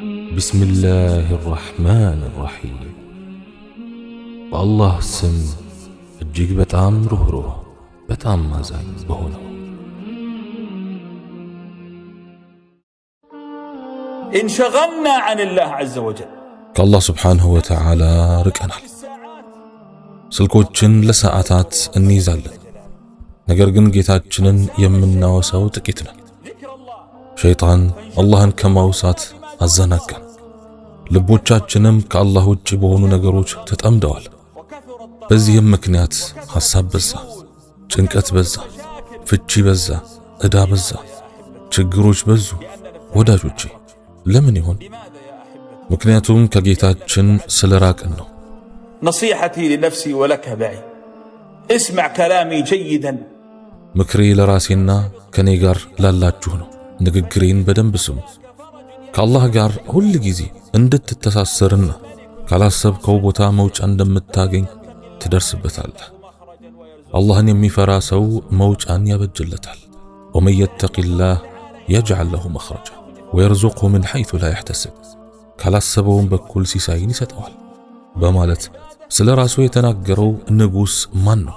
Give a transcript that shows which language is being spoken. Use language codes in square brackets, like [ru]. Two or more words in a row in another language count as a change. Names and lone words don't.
[ar] بسم الله الرحمن الرحيم والله سم [am] እጅግ በጣም ሩህሩህ በጣም ማዛኝ በሆነው [ar] انشغلنا عن الله عز وجل [am] ከአላህ [ar] سبحانه وتعالى [am] ርቀናል። ስልኮችን ለሰዓታት እንይዛለን። ነገር ግን ጌታችንን የምናወሳው ጥቂት ነን። ሸይጣን አላህን ከማውሳት አዘናጋን። ልቦቻችንም ከአላህ ውጭ በሆኑ ነገሮች ተጠምደዋል። በዚህም ምክንያት ሐሳብ በዛ፣ ጭንቀት በዛ፣ ፍቺ በዛ፣ ዕዳ በዛ፣ ችግሮች በዙ። ወዳጆቼ ለምን ይሆን? ምክንያቱም ከጌታችን ስለራቅን ነው። [ar] نصيحتي لنفسي ولك معي اسمع كلامي جيدا [am] ምክሬ ለራሴና ከኔ ጋር ላላችሁ ነው። ንግግሬን በደንብ ስሙ። ከአላህ ጋር ሁል ጊዜ እንድትተሳሰርና ካላሰብከው ቦታ መውጫ እንደምታገኝ ትደርስበታለህ። አላህን የሚፈራ ሰው መውጫን ያበጅለታል። [ar] ومن يتق الله يجعل له مخرجا ويرزقه من حيث لا يحتسب፣ [am] ካላሰበውን በኩል ሲሳይን ይሰጠዋል በማለት ስለ ራሱ የተናገረው ንጉሥ ማን ነው?